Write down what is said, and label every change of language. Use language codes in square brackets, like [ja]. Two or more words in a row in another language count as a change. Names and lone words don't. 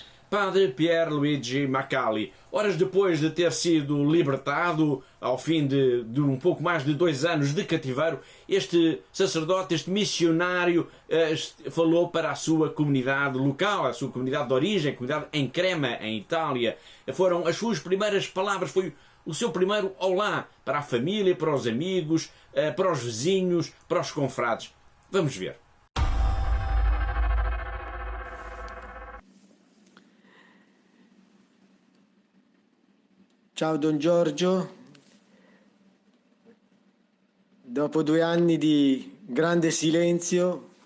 [pt] Padre Pierluigi Macalli, horas depois de ter sido libertado, ao fim de um pouco mais de 2 anos de cativeiro, este sacerdote, este missionário, falou para a sua comunidade local, a sua comunidade de origem, a comunidade em Crema, em Itália. Foram as suas primeiras palavras, foi o seu primeiro olá para a família, para os amigos, para os vizinhos, para os confrades. Vamos ver. [it] Ciao Don Giorgio, dopo 2 anni di grande silenzio,